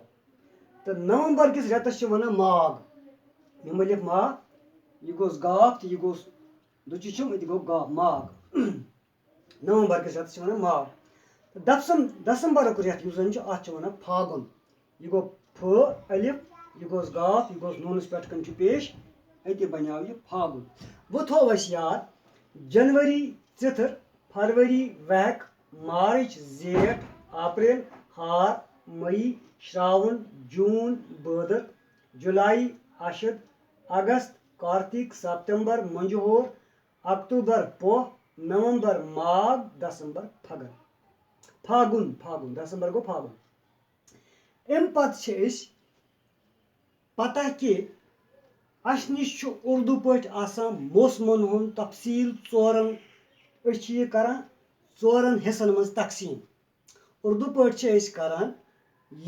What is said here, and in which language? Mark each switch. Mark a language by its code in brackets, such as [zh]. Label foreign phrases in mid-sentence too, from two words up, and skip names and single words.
[ks] तो नवंबर किस रेतस छु वनान माघ, यम लिख मा यह गोस गाफ तो यह गोस दुचि छुम इत गो गा माघ नवंबर किस रेतस छु वनान माघ। दिसंबरुक रेत युस जन छु अत छ वनान फागुन, यह गो फ अलिफ यह गोस गाफ यह गोस नूनस पेट कन छु पेश अति बन्याव यह फागुन। वो थोव अस याद जनवरी चिथर, फरवरी वहक, मार्च जेठ, अप्रैल हार, मई श्रावण, जून बदर, जुलाई अशद, अगस्त कार्तिक सितंबर मंजहोर अक्टूबर पोह नवंबर माघ दिसंबर फगन फागुन फागुन दिसंबर गो फागुन अम पत् पता कि अस नश उर्दू पे मौसमन हुंद तफसील चोरन करान चोरन हिस्सन मज तकसीम उर्दू पे करान यह